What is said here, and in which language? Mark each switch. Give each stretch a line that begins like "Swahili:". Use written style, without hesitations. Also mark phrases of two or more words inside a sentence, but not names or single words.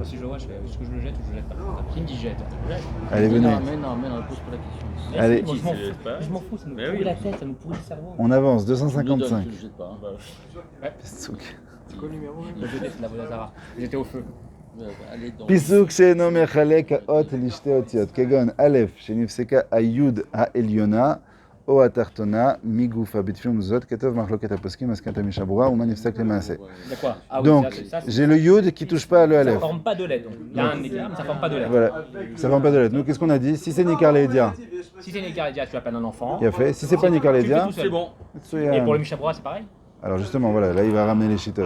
French: Si je le vois, je fais est-ce que je le jette ou je le jette pas? Qui me dit jette? Je jette. Allez, venez. Non, mais non, pose pas la question. Allez. Moi, Qui, c'est pas- je m'en fous, ça nous Mais pourrit oui. la tête, ça nous pourrit le cerveau. On avance, Tu le donnes, 255. tu le jettes pas. Hein. Pisouk. C'est quoi le numéro? Le jeter, c'est de la Vodazara. J'étais au feu. Allez, donc.
Hebrew: פיסוק שאינו מחלק האות לשתי אותיות, כגון א' שנפסקה היוד העליונה או התחתונה מגופה בתפילה ומזוזות, כתוב מחלוקת הפוסקים, מסקנת המשנה ברורה ומה נפסק למעשה.
French: De quoi? Ah oui, Donc, ça, c'est- j'ai le yud qui touche pas le ça aleph. forme pas de lettre. Donc. Il y a un écart, mais ça forme pas de lettre. Voilà, ça forme pas de lettre. Donc, qu'est-ce qu'on a dit? Si c'est
Hebrew: ניכר לדעה,
French: Si c'est Nicarlédia, tu appelles un enfant. il a fait. Si c'est pas Nikar Tu le fais Ledia, tout seul. C'est bon. Et pour le Mishabura, c'est pareil? alors justement, voilà, là il va ramener les chitotes.